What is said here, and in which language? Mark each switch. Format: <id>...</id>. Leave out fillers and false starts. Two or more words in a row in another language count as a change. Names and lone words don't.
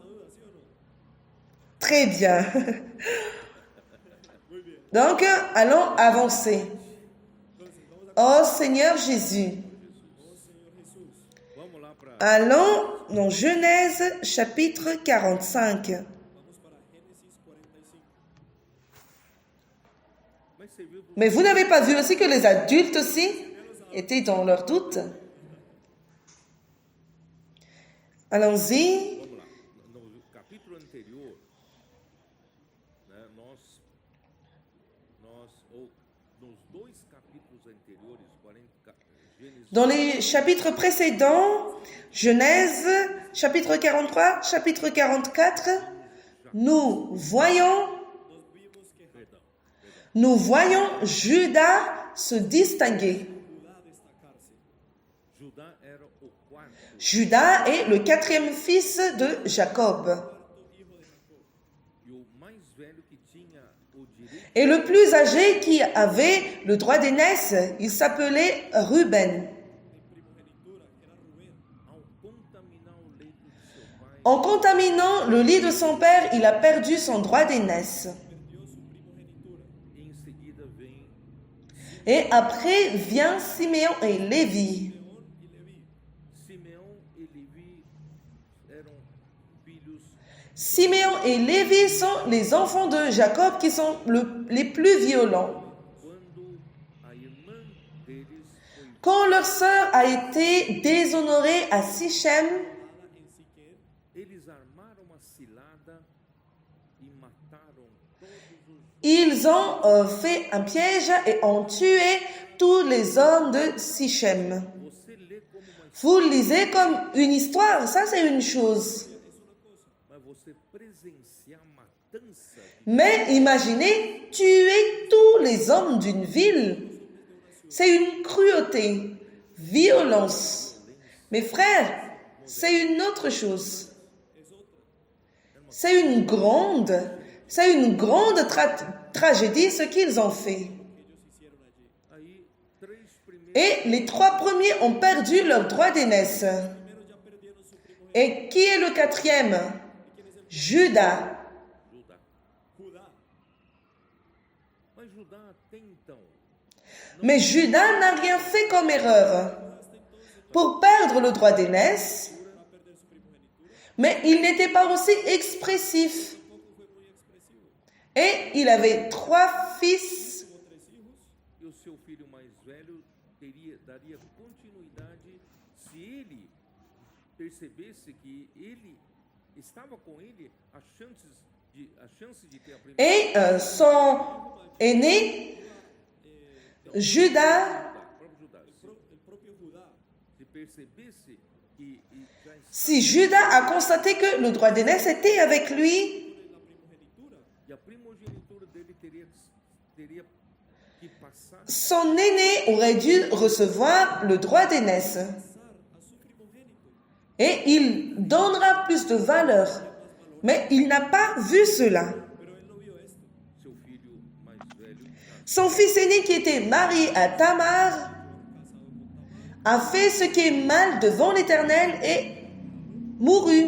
<fr>Très bien. Donc, allons avancer. Oh Seigneur Jésus.</fr> <pt>Vamos lá para</pt> <fr>Allons dans Genèse chapitre 45.</fr> <pt>Vamos para Génesis 45. Mas você viu</pt> <fr>Mais vous n'avez pas vu aussi que les adultes aussi étaient dans leur doute? Allons-y.</fr> <pt>Vamos lá. No capítulo anterior, né, ou nos dois capítulos anteriores, Gênesis,</pt> <fr>Dans les chapitres précédents, Genèse, chapitre 43, chapitre 44, nous voyons Judas se distinguer.</fr> <pt>Judá era o quarto,</pt> <fr>Judas est le quatrième fils de Jacob.</fr> <pt>e o mais velho que tinha o direito</pt> <fr>Et le plus âgé qui avait le droit d'aînesse, il s'appelait Ruben.</fr> <pt>ao contaminar o leito de seu pai,</pt> <fr>En contaminant le lit de son père, il a perdu son droit d'aînesse.</fr> <pt>e em seguida vem</pt> <fr>Et après vient Siméon et Lévi.</fr> <pt>Simeão e Levi eram filhos</pt> <fr>Siméon et Lévi sont les enfants de Jacob qui sont les plus violents.</fr> <pt>quando a irmã deles foi</pt> <fr>Quand leur sœur a été déshonorée à Sichem,</fr> <pt>eles armaram uma cilada e mataram todos os</pt> <fr>ils ont fait un piège et ont tué tous les hommes de Sichem.</fr> <pt>você lê como uma</pt> <fr>Vous le lisez comme une histoire, ça c'est une chose.</fr> <pt>mas você presenciar a matança</pt> <fr>Mais imaginez tuer tous les hommes d'une ville. C'est une cruauté, violence. Mes frères, c'est une autre chose. C'est une grande tragédie ce qu'ils ont fait.</fr> <pt>aí três primeiros</pt> <fr>Et les trois premiers ont perdu leur droit d'aînesse. Et qui est le quatrième? Judas.</fr> <pt>Judá. Mas Judá até então</pt> <fr>Mais Judas n'a rien fait comme erreur. Pour perdre le droit d'aînesse, mais il n'était pas aussi expressif. Et il avait trois fils.</fr> <pt>e o seu filho mais velho daria continuidade se ele percebesse que ele estava com ele, a chance de ter a primeira</pt> <fr>Et son aîné, Judas,</fr> <pt>próprio Judá, se percebesse que já</pt> <fr>si Judas a constaté que le droit d'aînesse était avec lui,</fr> <pt>e a primogenitura dele teria que passar</pt> <fr>son aîné aurait dû recevoir le droit d'aînesse. Et il donnera plus de valeur. Mais il n'a pas vu cela.</fr> <pt>seu filho mais velho</pt> <fr>Son fils aîné qui était marié à Tamar a fait ce qui est mal devant l'Éternel et mourut.</fr>